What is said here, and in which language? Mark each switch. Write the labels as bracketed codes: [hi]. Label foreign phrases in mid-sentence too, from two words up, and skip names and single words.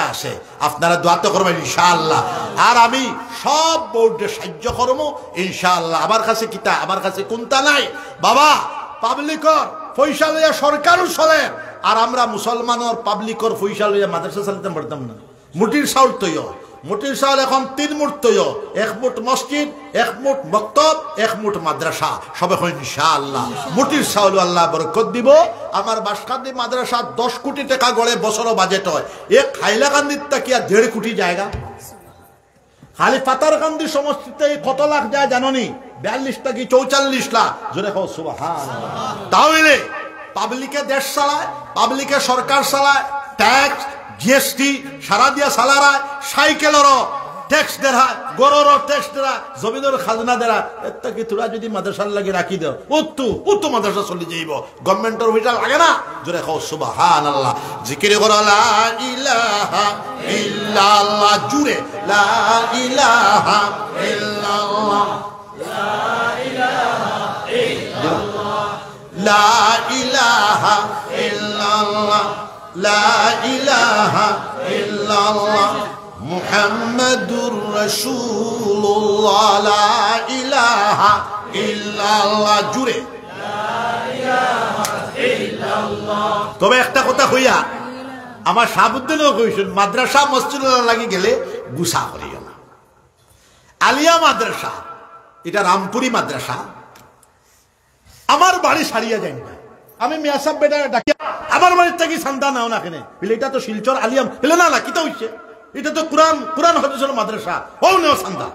[syl] আছে আপনারা দোয়া তো করবেন [ar] إن شاء الله [syl] আর আমি সব বোর্ডে সাহায্য করব [ar] إن شاء الله [syl] আমার কাছে কিতা আমার কাছে কোনটা নাই বাবা পাবলিকর পয়সা লইয়া সরকারও চলে আর আমরা মুসলমানের পাবলিকর পয়সা লইয়া মাদ্রাসা চালাতে পারতাম না মুটির চাউল তৈয় মুঠির চাউল এখন 3 মুঠ তৈয়, 1 মুঠ মসজিদ, 1 মুঠ মক্তব, 1 মুঠ মাদ্রাসা, সবে হয় [ar] إن شاء الله. [syl] মুঠির চাউল আল্লাহ বরকত দিব। আমার বাসকান্দি মাদ্রাসা 10 কোটি টাকা গড়ে বছরও বাজেট হয়, এক হাইলাকান্দির তাকিয়া 1.5 কোটি জায়গা। খালি পাতারকান্দি সমষ্টিতে কত লাখ যায় জাননি? 42 কি 44 লাখ। জোরে কও [ar] سبحان الله. [syl] তাহলে পাবলিকে দেশ চালায়, পাবলিকে সরকার চালায়, ট্যাক্স জিএসটি সারা দিয়া চালারায়, সাইকেলেরও ট্যাক্স দেরা, গরুরও ট্যাক্স দেরা, জমিনের খাজনা দেরা। এটা কি তোরা যদি মাদ্রাসার লাগে রাখি দেও, উত্তু মাদ্রাসা চলে যাইব, গভর্নমেন্টের ভিটা লাগে না। জোরে কও [ar] سبحان الله. [syl] জিকির করো [ar] لا إله إلا الله، جوري لا إله إلا الله، لا إله إلا الله، لا إله إلا الله، لا إله إلا الله، محمد رسول الله، لا إله إلا الله، جوري لا إله إلا الله. [syl] তবে একটা কথা কইয়া, আমার শাহাবুদ্দিনও কইছেন, মাদ্রাসা মসজিদে লাগি গেলে গুসা করিও না। আলিয়া মাদ্রাসা, এটা রামপুরি মাদ্রাসা, আমার বাড়ি সারিয়া যায় না। আমি মিয়া সাহেব বেটা ডাকি, আমার বাড়ির থেকে সান্দা নাও না কেনে বলে, এটা তো শিলচর আলিয়াম বলে, না না কিতা হইছে, এটা তো কোরআন হাদিসের মাদ্রাসা, ও নেও সান্দা।